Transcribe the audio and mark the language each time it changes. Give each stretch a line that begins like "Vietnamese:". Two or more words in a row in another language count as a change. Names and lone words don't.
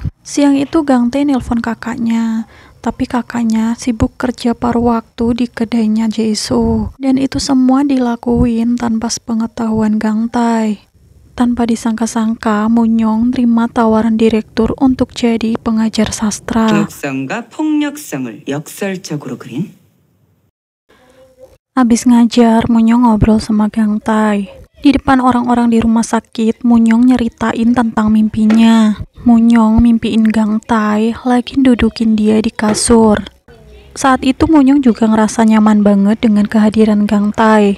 Indonesian: Siang itu Gang Tae nelpon kakaknya. Tapi kakaknya sibuk kerja paruh waktu di kedainya Jae-soo. Dan itu semua dilakuin tanpa sepengetahuan Gang Tae. Tanpa disangka-sangka, Munyong terima tawaran direktur untuk jadi pengajar sastra.
Korean: 독성과 폭력성을 역설적으로 그린
Indonesian: Abis ngajar, Munyong ngobrol sama Gang Tae. Di depan orang-orang di rumah sakit, Munyong nyeritain tentang mimpinya. Munyong mimpiin Gang Tae lagi dudukin dia di kasur. Saat itu Munyong juga ngerasa nyaman banget dengan kehadiran Gang Tae.